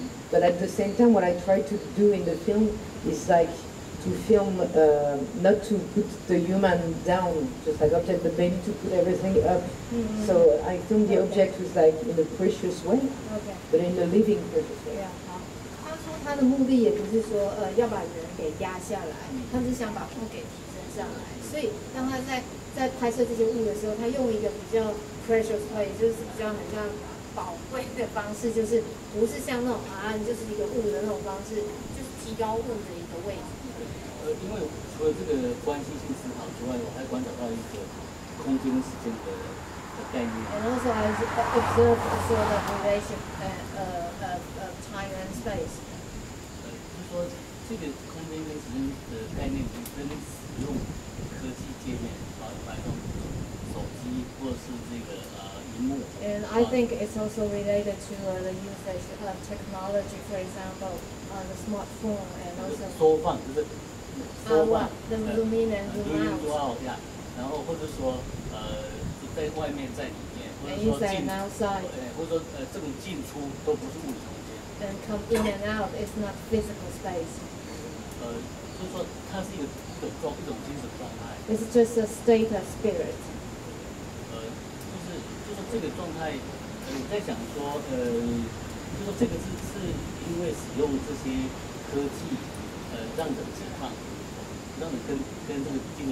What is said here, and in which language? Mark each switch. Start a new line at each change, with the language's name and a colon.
English: But at the same time, what I try to do in the film is like to film, not to put the human down, just like object, but maybe to put everything up. So I film the object with like in a precious way, but in a living precious way.
Chinese: 他说他的目的也不是说要把人给压下来，他是想把物给提升上来。所以当他在拍摄这些物的时候，他用一个比较
English: precious way，
Chinese: 就是比较很像宝贵的方式，就是不是像那种你就是一个物的那种方式，就是提高物的一个位置。因为除了这个关系性思考之外，我还观察到一个空间时间的概念。
English: And also I observed a sort of relation of time and space.
Chinese: 就是说这个空间跟时间的概念跟使用科技界面来用手机或者是这个荧幕。
English: And I think it's also related to the usage of technology, for example, the smartphone and also.
Chinese: 缩放就是。
English: the zoom in and zoom out.
Chinese: 然后或者说在外面在里面，或者说进，或者说这种进出都不是物理空间。
English: And come in and out is not physical space.
Chinese: 就是说它是一种精神状态。
English: It's just a state of spirit.
Chinese: 就是这个状态，我在想说，就说这个是因为使用这些科技。让人解放，让人跟这个进入。